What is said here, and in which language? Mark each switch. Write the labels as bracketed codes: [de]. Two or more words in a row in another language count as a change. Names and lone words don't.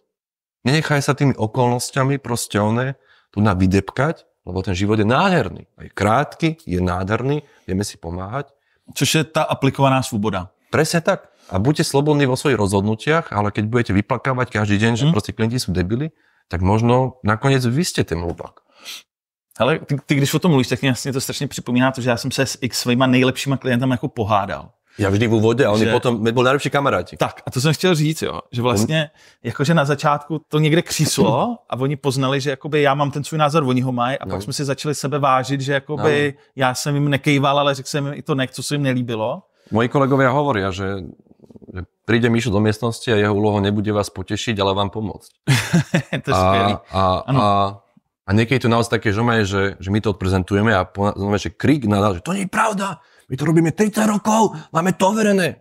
[sk] Nenechaj sa tými okolnostiami proste tu vydepkať, lebo ten život je nádherný. Je krátky, je nádherný, vieme si pomáhať. [cs] Což je tá aplikovaná svoboda. [sk] Presne tak. A buďte slobodní vo svojich rozhodnutiach, ale keď budete vyplakávať každý deň, že proste klienti sú debili, tak možno nakoniec vy ste ten hlupák. [cs] Ale ty když o tom mluvíš, tak mě jasně to strašně připomíná to, že já jsem se s x svýma nejlepšíma klientama jako pohádal. [sk] Ja vždy v úvode a oni potom boli najlepší kamaráti. [cs] Tak a to jsem chtěl říct, jo, že vlastně jakože na začátku to někde kříslo a oni poznali, že jakoby já mám ten svůj názor, oni ho mají a pak jsme si začali sebe vážit, že jakoby já jsem jim nekejval, ale řekl jsem jim i to co se jim nelíbilo. [sk] Moji kolegovia hovoria, že príde Mišo do miestnosti a jeho úlohou nebude vás potešiť, ale vám pomôcť. [cs] To je skvělý. [sk] A niekedy to naozaj také, že my to odprezentujeme a znamená, že krik nadal, že to nie je pravda, my to robíme 30 rokov, máme to overené.